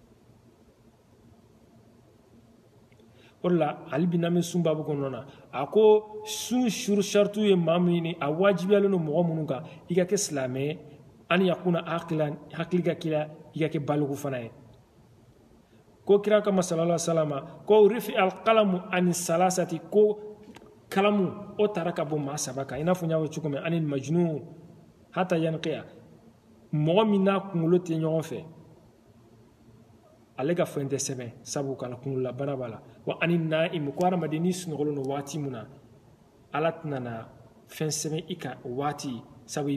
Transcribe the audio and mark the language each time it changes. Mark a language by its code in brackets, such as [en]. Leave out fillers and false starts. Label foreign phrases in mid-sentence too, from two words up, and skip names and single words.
[bm] o de la hali bi n'an bɛ sun babu kɔnɔna na a ko sun shartu ye maa min ni a wajibiyalen don mɔgɔ minnu kan i ka kɛ silamɛ an yakuna hakili ka k'i la i ka kɛ baliku fana ye ko kira kama [ar] صلى الله عليه وسلم [bm] ko rifi [ar] القلم عن ثلاثة [bm] ko kalamu o taara ka bɔ maa 3 kan i n'a fɔ n y'a fɔ cogo min ani [ar] مجنون حتى يفيق [bm] mɔgɔ min n'a kunkolo tɛ ɲɔgɔn fɛ ale ka fɛn tɛ sɛbɛn sabu kala kunkolola bana b'a la wa ani na'imu ko hadamaden n'i sunɔgɔlen don waati min na Ala tɛna na fɛn sɛbɛn i kan o waati sabu i